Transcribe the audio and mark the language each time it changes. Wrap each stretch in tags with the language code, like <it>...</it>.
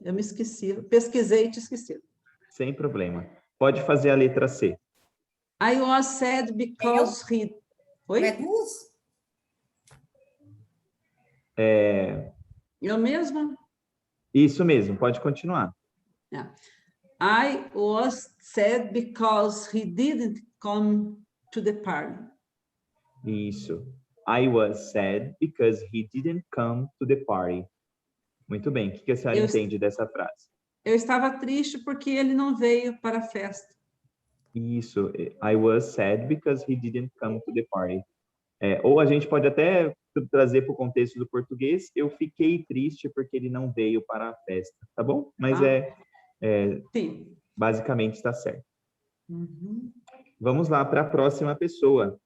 <pt>Eu me esqueci, eu pesquisei e te esqueci. Sem problema. Pode fazer a letra C.</pt> <en>I was sad because he...</en> <pt>Oi? Não é duas? Eu mesma? Isso mesmo, pode continuar.</pt> <en>I was sad because he didn't come to the party.</en> <pt>Isso.</pt> <en>I was sad because he didn't come to the party.</en> <pt>Muito bem. O que a senhora entende dessa frase? Eu estava triste porque ele não veio para a festa. Isso.</pt> <en>I was sad because he didn't come to the party.</en> <pt>Ou a gente pode até trazer para o contexto do português, eu fiquei triste porque ele não veio para a festa, tá bom? Mas Sim. basicamente está certo. Uhum. Vamos lá para a próxima pessoa.</pt>